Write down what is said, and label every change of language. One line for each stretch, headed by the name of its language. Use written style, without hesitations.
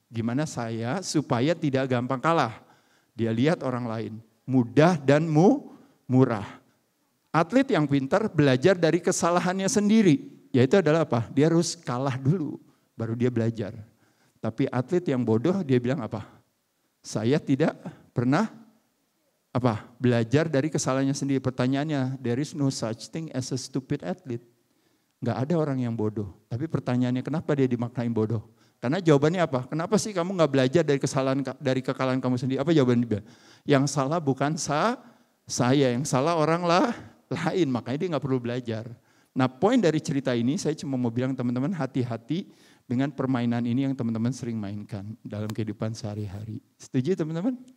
Indonesian: Gimana saya supaya tidak gampang kalah. Dia lihat orang lain, mudah dan murah. Atlet yang pintar belajar dari kesalahannya sendiri. Yaitu adalah apa? Dia harus kalah dulu, baru dia belajar. Tapi atlet yang bodoh dia bilang apa? Saya tidak pernah belajar dari kesalahannya sendiri. Pertanyaannya,
English: there is no such thing as a stupid athlete.
Indonesian: Enggak ada orang yang bodoh. Tapi pertanyaannya kenapa dia dimaknai bodoh? Karena jawabannya apa? Kenapa sih kamu enggak belajar dari kekalahan kamu sendiri? Apa jawabannya? Yang salah bukan saya, yang salah orang lain. Makanya dia enggak perlu belajar. Nah, poin dari cerita ini saya cuma mau bilang teman-teman hati-hati dengan permainan ini yang teman-teman sering mainkan dalam kehidupan sehari-hari. Setuju teman-teman?